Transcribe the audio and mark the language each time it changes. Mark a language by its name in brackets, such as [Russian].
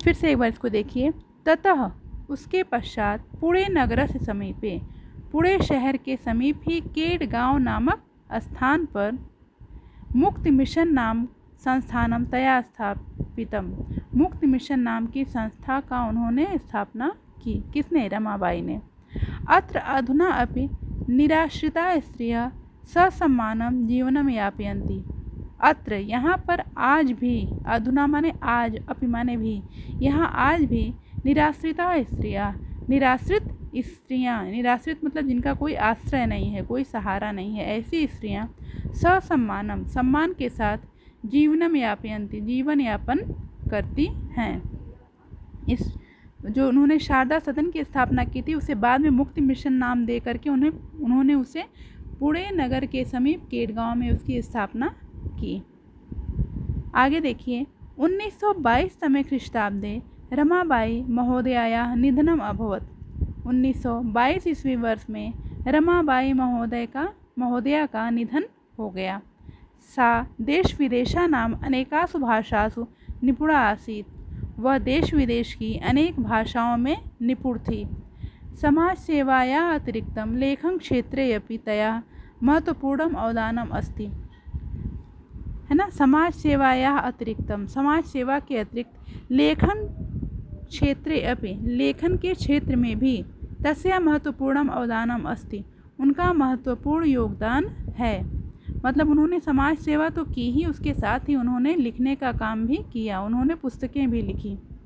[Hindi] फिर से एक बार इसको देखिए। [Sanskrit] ततः [Hindi] उसके पश्चात पुणे नगर से समीपे, पुणे शहर के समीप ही केडगांव नामक स्थान पर मुक्ति मिशन नाम [Sanskrit] संस्थानम तया स्थापितम, [Hindi] मुक्ति मिशन नाम की संस्था का उन्होंने स्थापना की। किसने? रमाबाई ने। [Sanskrit] अत्र अधुना अपि निराश्रिता स्त्रियः ससम्मानं जीवनं यापयन्ति। अत्र [Hindi] यहाँ पर आज भी, [Sanskrit] अधुना [Hindi] माने आज, [Sanskrit] अपि [Hindi] माने भी, यहाँ आज भी निराश्रिता स्त्रियाँ, निराश्रित स्त्रियाँ, निराश्रित मतलब जिनका कोई आश्रय नहीं है, कोई सहारा नहीं है, ऐसी स्त्रियाँ [Sanskrit] ससम्मानम, [Hindi] सम्मान के साथ [Sanskrit] जीवनम यापयन्ति, [Hindi] जीवन यापन करती हैं। इस जो उन्होंने शारदा सदन की स्थापना की थी, उसे बाद में मुक्ति मिशन नाम दे करके उन्होंने उसे पुणे नगर के समीप केडगांव में उसकी स्थापना की। आगे देखिए। [Sanskrit] 1922 तमे ख्रीष्टाब्दे रमाबाई महोदयायाः निधनम अभवत्। [Hindi] 1922 ईस्वी वर्ष में रमाबाई महोदया का निधन हो गया। [Sanskrit] सा देश विदेशानाम अनेकासु भाषासु निपुणा आसीत्, [Hindi] वह देश विदेश की अनेक भाषाओं में निपुण थी। [Sanskrit] समाज सेवायाः अतिरिक्तं लेखन क्षेत्रे अपि तया महत्वपूर्णम् अवदानम् अस्ति, [Hindi] है ना। [Sanskrit] समाज सेवायाः अतिरिक्तं, [Hindi] समाज सेवा के अतिरिक्त [Sanskrit] लेखन क्षेत्रे अपि, [Hindi] लेखन के क्षेत्र में भी [Sanskrit] तस्या महत्वपूर्णम् अवदानम् अस्ति, [Hindi] उनका महत्वपूर्ण योगदान है। मतलब उन्होंने समाज सेवा तो की ही, उसके साथ ही उन्होंने लिखने का काम भी किया, उन्होंने पुस्तकें भी लिखी।